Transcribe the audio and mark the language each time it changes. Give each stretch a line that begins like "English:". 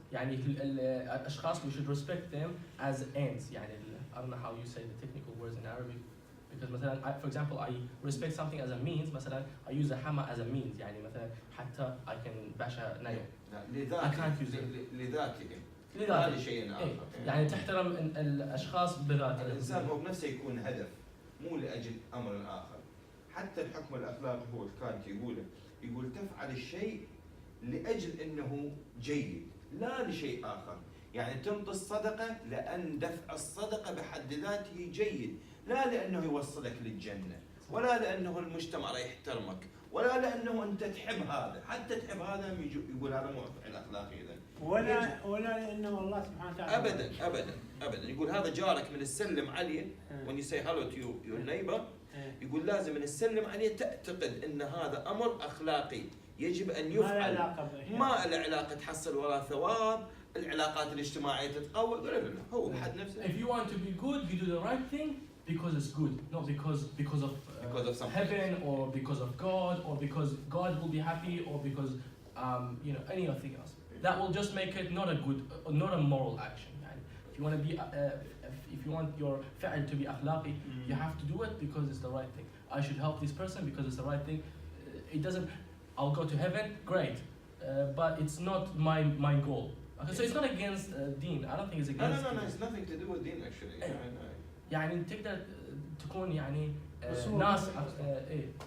Arabic: يعني الأشخاص
English: we should respect them as ends. يعني I don't know how you say the technical words in Arabic. Because مثلا, for example, I respect something as a means. مثلا, I use a hammer as a means.
Arabic: يعني مثلا حتى
English: I can bash a nail. I can't use it.
Arabic: لذاته. لذاته. هذا شيء آخر. يعني تحترم الأشخاص بذاتهم. الإنسان هو بنفسه يكون هدف مو لأجل أمر آخر. حتى الحكم الأخلاقي هو الكانت يقول تفعل الشيء لأجل أنه جيد لا لشيء آخر. يعني تعطي الصدقة لأن دفع الصدقة بحد ذاته جيد لا لأنه يوصلك للجنة ولا لأنه المجتمع راح يحترمك ولا لأنه أنت تحب هذا. حتى تحب هذا يقول هذا مو فعل أخلاقي إذا ولا لأنه الله سبحانه وتعالى أبدا يقول هذا جارك من السلم عليه
English: when you say hello to your neighbor
Arabic: يقول لازم من السلم عليه تعتقد أن هذا أمر أخلاقي يجب أن يفعل ما له علاقة تحصل وراء ثواب العلاقات الاجتماعية تتقوى هو بحد نفسه.
English: If you want to be good, you do the right thing because it's good, not because of heaven or because of God or because God will be happy or because you know anything else. That will just make it not a good, not a moral action. If you want to be, if you want your فعل to be أخلاقي, you have to do it because it's the right thing. I should help this person because it's the right thing. It doesn't. I'll go to heaven, great, but it's not my goal. Okay, so it's not against deen. I don't think it's against. No, it's nothing to do with deen actually.
Arabic: يعني تقدر تكون يعني ناس إيه.